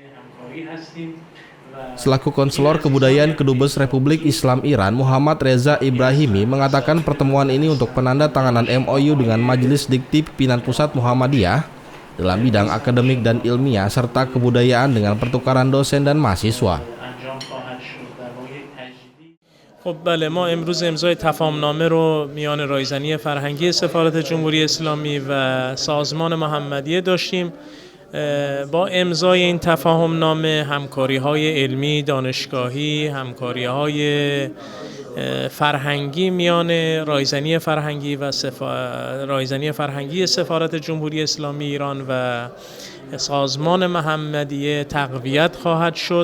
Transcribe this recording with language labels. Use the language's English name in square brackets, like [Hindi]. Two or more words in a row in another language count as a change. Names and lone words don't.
[Indonesian] Selaku Konselor Kebudayaan Kedubes Republik Islam Iran, Muhammad Reza Ibrahimi mengatakan pertemuan ini untuk penandatanganan MOU dengan Majelis Dikti Pimpinan Pusat Muhammadiyah dalam bidang akademik dan ilmiah serta kebudayaan dengan pertukaran dosen dan mahasiswa. [Persian] خب بله ما امروز امضای تفاهمنامه رو میان رایزنی فرهنگی سفارت جمهوری اسلامی و سازمان محمدیه داشتیم. با امضای این تفاهمنامه همکاری‌های علمی دانشگاهی، همکاری‌های فرهنگی میان رایزنی فرهنگی و رایزنی فرهنگی سفارت جمهوری اسلامی ایران و سازمان محمدیه تقویت خواهد شد.